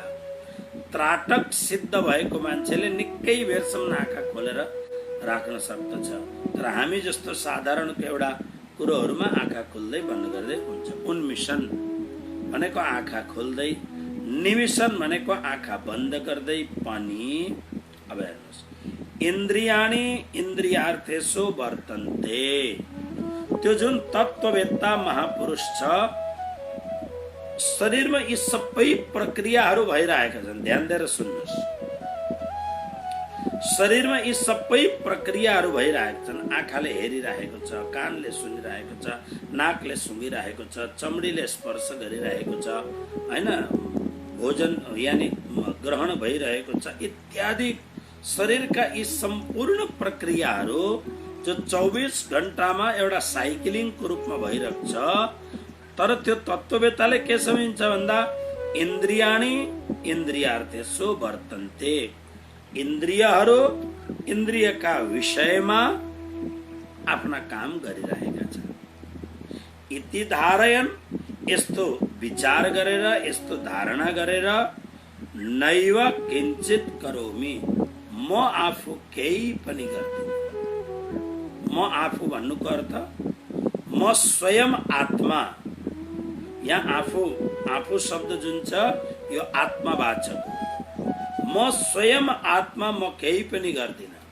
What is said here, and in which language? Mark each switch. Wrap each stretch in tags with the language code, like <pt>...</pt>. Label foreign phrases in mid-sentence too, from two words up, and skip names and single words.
<ne>त्राटक सिद्ध भएको मान्छेले निकै बेरसम्म आँखा खोलेर राख्न सक्दछ। तर हामी जस्तो साधारणको एउटा कुरोहरूमा आँखा खोल्दै बन्द गर्दै हुन्छ। उन्मिषन भनेको आँखा खोल्दै, निमिषन भनेको आँखा बन्द गर्दै पनि। अब हेर्नुहोस्,</ne> <sa>इन्द्रियाणि इन्द्रियार्थेषु वर्तन्ते।</sa> <ne>त्यो जुन तत्त्ववेत्ता महापुरुष छ शरीरमा यी सबै प्रक्रियाहरू भइरहेका छन्। ध्यान दिएर सुन्नुहोस्, शरीरमा यी सबै प्रक्रियाहरू भइरहेका छन्। आँखाले हेरिरहेको छ, कानले सुनिरहेको छ, नाकले सुँघिरहेको छ, चमडीले स्पर्श गरिरहेको छ, हैन, भोजन यानी ग्रहण भइरहेको छ इत्यादि। शरीरका यी सम्पूर्ण प्रक्रियाहरू जो 24 घण्टामा एउटा साइक्लिङको रूपमा भइरहेको छ। तर त्यो तत्त्ववेत्ताले के सम्झिन्छ भन्दा</ne> <sa>इन्द्रियाणि इन्द्रियार्थेषु वर्तन्ते,</sa> <ne>इन्द्रियहरू इन्द्रियका विषयमा आफ्ना काम गरिरहेका छन्।</ne> <sa>इति धारयन्,</sa> <ne>यस्तो विचार गरेर, यस्तो धारणा गरेर,</ne> <sa>नैव किञ्चित करोमि,</sa> <ne>म आफू केही पनि गर्दिन। म आफू भन्नुको अर्थ म स्वयं आत्मा। यहाँ आफू शब्द जुन छ यो आत्मावाचक हो। म स्वयं आत्मा, म केही पनि गर्दिन।</ne>